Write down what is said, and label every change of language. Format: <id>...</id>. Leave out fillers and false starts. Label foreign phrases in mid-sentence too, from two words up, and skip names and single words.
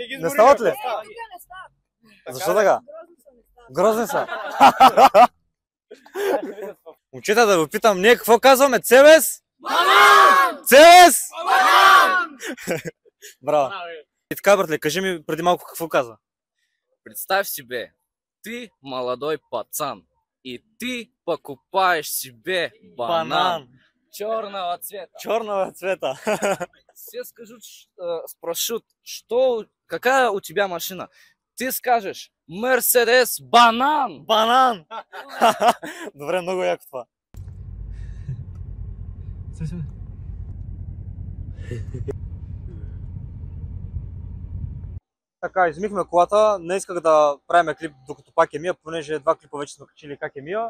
<bg>Не стават ли? Не стават. Защо така? Грозно Грозни са. Момчета, да ви питам, ние какво казваме? Цевес? Банан! Цевес? Банан! Браво. И така, братле, кажи ми преди малко какво каза.</bg> <ru>Представь себе, ты молодой пацан, и ты покупаешь себе банан черного цвета. Черного цвета. Все скажут, спросят, какая у тебя машина? Ты скажешь, Мерседес банан. Банан!</ru> <bg>Добре, много яко това. Така, измихме колата. Не исках да правим клип докато пак е мия, понеже два клипа вече сме качили как е мия.</bg>